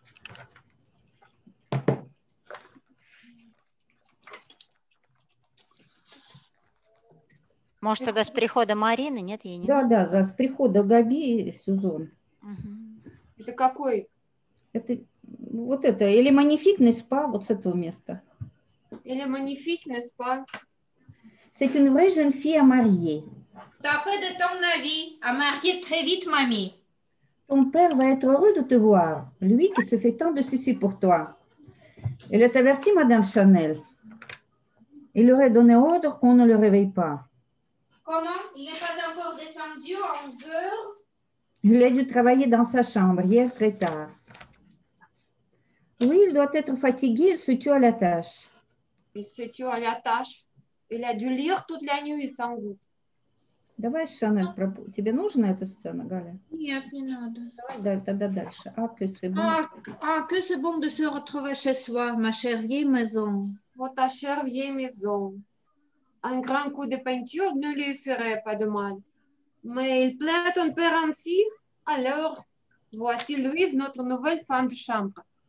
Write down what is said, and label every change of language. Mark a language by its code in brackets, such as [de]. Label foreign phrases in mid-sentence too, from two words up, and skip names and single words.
[ru] Может, тогда с прихода Марины? Нет, ей не Да, с прихода Габи и Сюзон. Это какой? Это вот это, или [fr] Magnifique, n'est-ce pas, [ru] вот с этого места. [fr] Или Magnifique, n'est-ce pas? C'est une vraie jeune fille à marier. Tout à fait de ton avis, à marier très vite, mamie. Ton père va être heureux de te voir, lui qui se fait tant de soucis pour toi. Elle est avertie, Madame Chanel. Il aurait donné ordre qu'on ne le réveille pas. Comment? Il n'est pas encore descendu à 11 heures? Il a dû travailler dans sa chambre hier très tard. Oui, il doit être fatigué, il se tue à la tâche. Il se tue à la tâche. Il a dû lire toute la nuit, sans doute. [ru] Давай, Шанель, тебе нужна эта сцена, Галя? Нет, не надо. Давай тогда дальше. [fr] Que c'est bon. Que c'est bon de se retrouver chez soi, ma chère vieille maison. Oh, ta chère vieille maison. Un grand coup de peinture ne lui ferait pas de mal. Mais il plaît ton père ainsi. Alors, voici Louise, notre nouvelle femme de chambre.